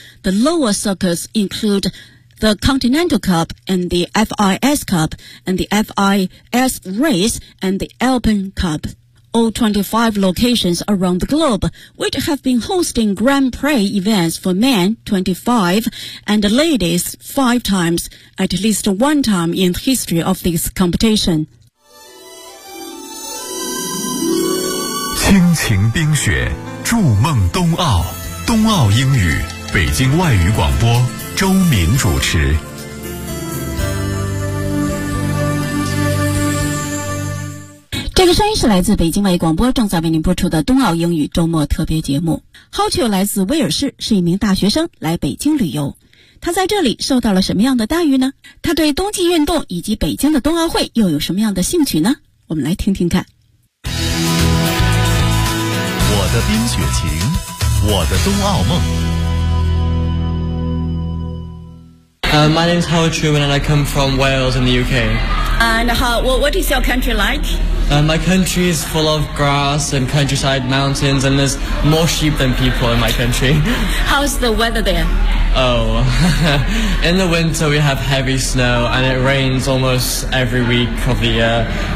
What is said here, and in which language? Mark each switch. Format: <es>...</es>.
<en>The lower circuits include... the Continental Cup and the FIS Cup and the FIS Race and the Alpine Cup. All 25 locations around the globe, which have been hosting Grand Prix events for men 25 and ladies 5 times, at least one time in the history of this competition.</en> <zh>亲情冰雪，筑梦冬奥，冬奥英语，北京外语广播周民主持。这个声音是来自北京外语广播正在为您播出的冬奥英语周末特别节目。 Hotchul 来自威尔士，是一名大学生来北京旅游，他在这里受到了什么样的待遇呢？他对冬季运动以及北京的冬奥会又有什么样的兴趣呢？我们来听听看。我的冰雪情，我的冬奥梦。</zh> <en>My name is Howard Truman and I come from Wales in the UK. And what is your country like? My country is full of grass and countryside mountains, and there's more sheep than people in my country. How's the weather there? Oh, in the winter we have heavy snow and it rains almost every week of the year.</en>